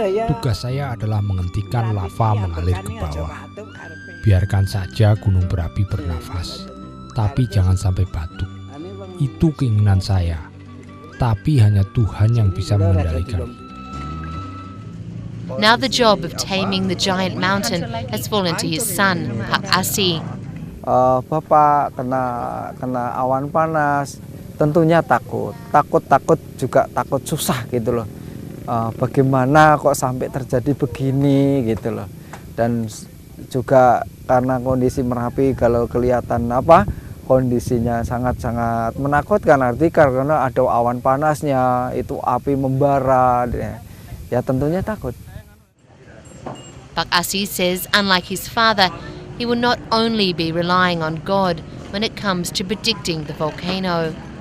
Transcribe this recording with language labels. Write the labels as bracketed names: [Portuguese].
[Indonesian] Tugas saya adalah menghentikan lava mengalir ke bawah. Biarkan saja gunung berapi bernafas, tapi jangan sampai batuk. Itu keinginan saya, tapi hanya Tuhan yang bisa mengendalikan. [English] Now the job of taming the giant mountain has fallen to his son, Pak Asih. [Indonesian] Bapak kena awan panas, tentunya takut juga takut susah gitu loh. Bagaimana kok sampai terjadi begini gitu loh. Dan juga karena kondisi Merapi kalau kelihatan kondisinya sangat-sangat menakutkan, arti karena ada awan panasnya, itu api membara, ya tentunya takut. [English] Pak Asih says, unlike his father, he will not only be relying on God when it comes to predicting the volcano.